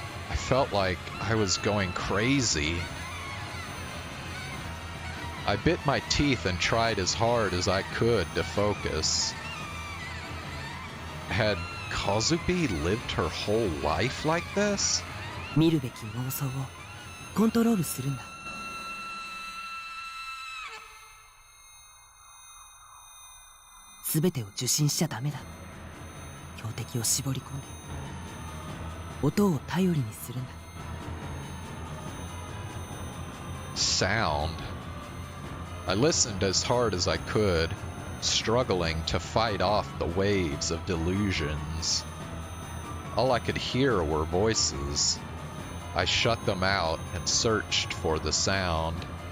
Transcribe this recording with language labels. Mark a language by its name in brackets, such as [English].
[English] I felt like I was going crazy. I bit my teeth and tried as hard as I could to focus. Had Kazubi lived her whole life like this? [Japanese] 見るべき妄想をコントロールするんだ。全てを受信しちゃダメだ。標的を絞り込んで音を頼りにするんだ。 [English] Sound. I listened as hard as I could, struggling to fight off the waves of delusions. All I could hear were voices. I shut them out and searched for the sound.